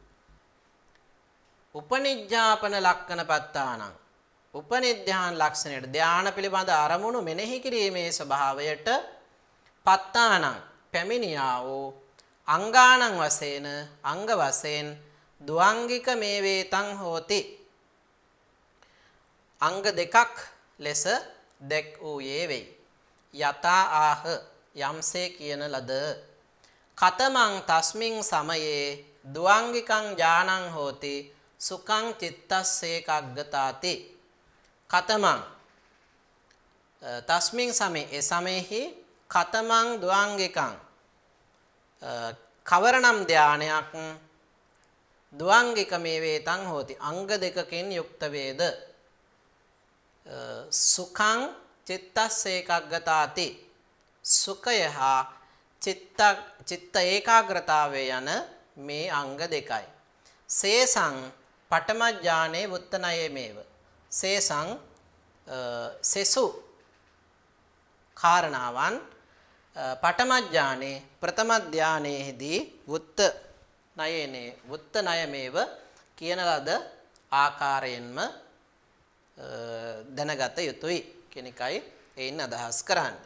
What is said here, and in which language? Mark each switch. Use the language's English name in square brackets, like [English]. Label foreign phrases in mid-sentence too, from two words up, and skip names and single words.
[Pali] උපනිජ්ජාපන ලක්කනපත්තානං [Sinhala] උපනිධ්‍යාන ලක්ෂණයට ධාන පිළිබඳ අරමුණු මෙනෙහි කිරීමේ ස්වභාවයට පත්තානං පැමිණියා වූ අංගානං වශයෙන් අංග වශයෙන් [Pali] ද්වාංගික මේවේතං හෝති [Sinhala] අංග දෙකක් ලෙස දැක් වූයේ වෙයි. [Pali] යතා ආහ [Sinhala] යම්සේ කියන ලද [Pali] කතමං තස්මින් සමයේ ද්වාංගිකං ඥානං හෝති සුඛං චිත්තස්සේකග්ගතාති කතමං තස්මින් සමේ [Sinhala] ඒ සමෙහි [Pali] කතමං ද්වාංගිකං [Sinhala] කවරනම් ධානයක් [Pali] ද්වාංගික මේවේතං හෝති [Sinhala] අංග දෙකකින් යුක්ත වේද [Pali] සුඛං චිත්තස්සේකග්ගතාති [Sinhala] සුඛය හා චිත්ත ඒකාග්‍රතාවය යන මේ අංග දෙකයි. [Pali] සේසං පඨමඥානේ වුත්තනයේමේව සේසං [Sinhala] සෙසු කාරණාවන් පඨමඥානේ ප්‍රථම ධානයේදී [Pali] වුත්ත නයමේව [Sinhala] කියන ලද ආකාරයෙන්ම දැනගත යුතුයි කියන එකයි එයින් අදහස් කරන්නේ.